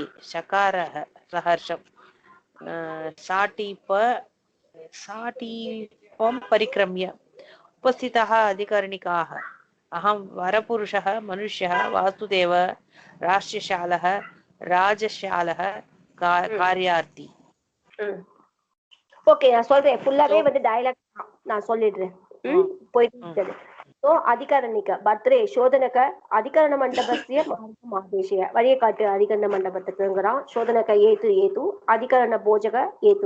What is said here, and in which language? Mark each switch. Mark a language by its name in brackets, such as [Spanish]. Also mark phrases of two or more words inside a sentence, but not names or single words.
[Sanskrit] शकारः सहर्षम् साटीपं परिक्रम्य उपस्थिताः अधिकरणिकाः अहं वरपुरुषः मनुष्यः वासुदेव राष्ट्रशालः राजशालः कार्यार्थी. [Tamil] ஓகே, நான் சொல்றேன். ஃபுல்லாவே வந்து டயலாக் நான் சொல்லிடுறேன். போயிட்டு [Sanskrit] अधिकरणिक भद्रे शोधनक अधिकरण मण्डपस्य मार्गम् आदेशय, [Tamil] வழியை காட்டு அதிகரண மண்டபத்துக்குங்கிறான். [Prakrit languages] सोधनक एदु अधिकरण भोजक एदु.